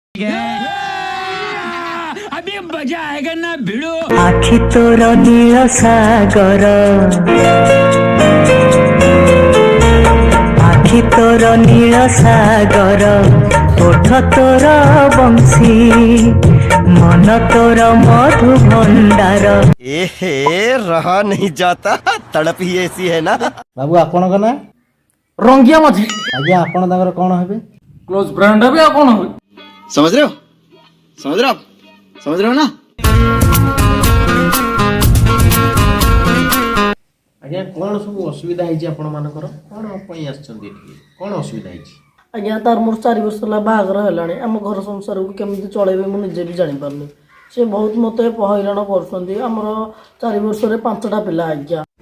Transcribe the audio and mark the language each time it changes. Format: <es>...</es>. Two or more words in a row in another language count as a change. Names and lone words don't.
<or>ଆଖି ତୋର ନୀଳ ସାଗର ଆଖି ତୋର ନୀଳ ସାଗର ଓଠ ତୋର ବଂଶୀ ମନ ତୋର ମଧୁ ଭଣ୍ଡାର।</or> <hi>एहे रहा नहीं जाता, तड़प ही ऐसी है ना।</hi> <or>ବାବୁ ଆପଣଙ୍କ ନାଁ? ରଙ୍ଗିଆ ମଝି। ଆଜ୍ଞା ଆପଣ ତାଙ୍କର କଣ ହେବେ?</or> <en>close friend</en> <or>ହେବେ, ଆଉ କଣ ହେବେ?</or> <hi>समझ रहे हो, समझ रहे हो आप, समझ रहे हो ना।</hi> <or>ଆଜ୍ଞା କଣ ସବୁ ଅସୁବିଧା ହେଇଛି ଆପଣ ମାନଙ୍କର? କଣ ପାଇଁ ଆସିଛନ୍ତି ଏଠିକି? କଣ ଅସୁବିଧା ହେଇଛି? ଆଜ୍ଞା ତାର ମୋର 4 ବର୍ଷ ହେଲା ବାହାଘର ହେଲାଣି। ଆମ ଘର ସଂସାରକୁ କେମିତି ଚଳେଇବେ ମୁଁ ନିଜେ ବି ଜାଣିପାରୁନି। ସେ ବହୁତ ମୋତେ ହଇରାଣ କରୁଛନ୍ତି। ଆମର 4 ବର୍ଷରେ 5ଟା ପିଲା ଆଜ୍ଞା।</or>